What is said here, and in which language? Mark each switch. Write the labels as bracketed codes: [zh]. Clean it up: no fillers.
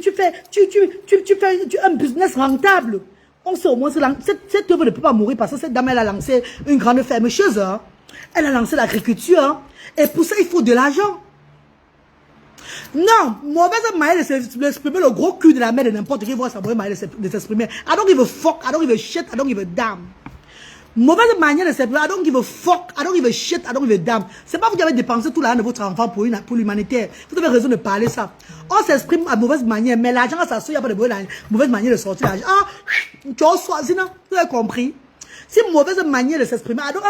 [fr] Tu fais un business rentable. On sait au moins, cette œuvre ne peut pas mourir parce que cette dame, elle a lancé une grande ferme chez eux. Hein. Elle a lancé l'agriculture. Hein. Et pour ça, il faut de l'argent. Non, mauvaise manière de s'exprimer, le gros cul de la mère de n'importe qui voit sa mauvaise manière de s'exprimer. [en] I don't give a fuck, I don't give a shit, I don't give a damn. [fr] Mauvaise manière de s'exprimer, [en] I don't give a fuck, I don't give a shit, I don't give a damn. [fr] C'est pas vous qui avez dépensé tout l'argent de votre enfant pour l'humanité. Vous avez raison de parler ça. On s'exprime à mauvaise manière, mais l'argent, ça il n'y a pas de mauvaise manière de sortir l'argent. Ah, tu as choisi, non? Vous avez compris? C'est une mauvaise manière de s'exprimer.